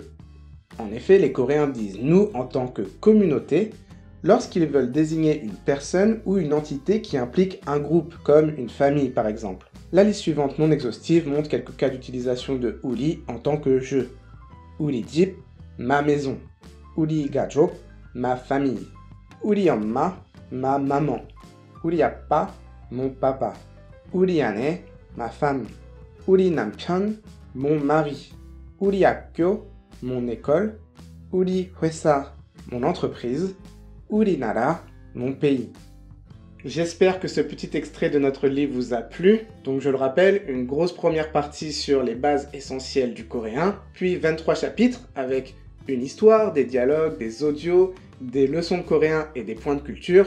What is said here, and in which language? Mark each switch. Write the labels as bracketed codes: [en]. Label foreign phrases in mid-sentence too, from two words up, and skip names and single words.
[fr] En effet, les Coréens disent nous en tant que communauté lorsqu'ils veulent désigner une personne ou une entité qui implique un groupe, comme une famille par exemple. La liste suivante non exhaustive montre quelques cas d'utilisation de uri en tant que je. [ko] 우리 집, [fr] ma maison. [ko] 우리 가족, [fr] ma famille. [ko] 우리 엄마, [fr] ma maman. [ko] 우리 아빠, [fr] mon papa. [ko] 우리 아내, [fr] ma femme. [ko] 우리 남편, [fr] mon mari. [ko] 우리 학교, [fr] mon école. [ko] 우리 회사, [fr] mon entreprise. [ko] 우리 나라, [fr] mon pays. J'espère que ce petit extrait de notre livre vous a plu. Donc je le rappelle, une grosse première partie sur les bases essentielles du coréen, puis 23 chapitres avec une histoire, des dialogues, des audios, des leçons de coréen et des points de culture.